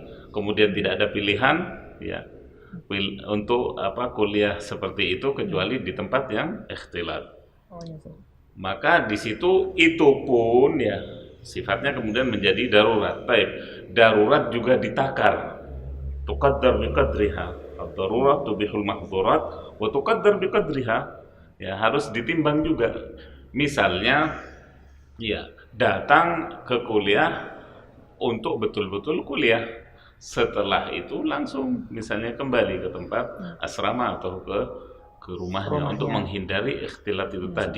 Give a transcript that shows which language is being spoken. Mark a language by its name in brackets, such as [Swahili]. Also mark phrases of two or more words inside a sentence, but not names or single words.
[Indonesian] Kemudian tidak ada pilihan, ya untuk kuliah seperti itu kecuali di tempat yang ikhtilat. Maka di situ itu pun ya sifatnya kemudian menjadi darurat. Baik, darurat juga ditakar. [Arabic] تقدر بقدرها. الضرورات تبيح المحظورات وتقدر بقدرها. [Indonesian] Ya harus ditimbang juga. Misalnya ya datang ke kuliah untuk betul-betul kuliah. Setelah itu langsung misalnya kembali ke tempat asrama atau ke rumahnya untuk menghindari ikhtilat itu tadi.